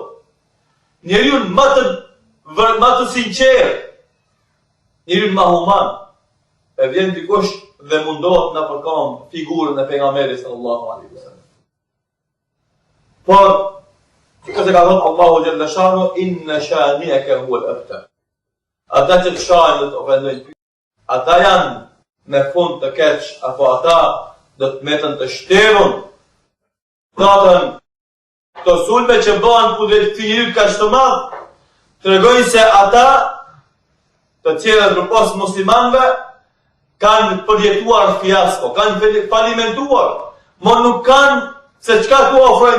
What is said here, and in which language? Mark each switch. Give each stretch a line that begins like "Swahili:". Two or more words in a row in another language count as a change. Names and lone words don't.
Albanian: Njeriu më të sinqert, njeriu më human. E vjen dikush dhe mundohet na përkam figurën e pejgamberit
Arabic: صلى الله عليه وسلم.
Albanian: Por këtë ka thënë Allahu
Arabic: جل شأنه, إن شانئك هو الأبتر.
Albanian: Ata që të shajnë dhe të ofendojnë, ata janë me fund të keq, apo ata do të metën të shterun. Natën, këto sulme që bëhen kundrejt këtij njeriu kaq të madh, tregojnë se ata, të cilët përpos muslimanëve, kanë përjetuar fiasko, kanë falimentuar, por nuk kanë se çka tu ofrojnë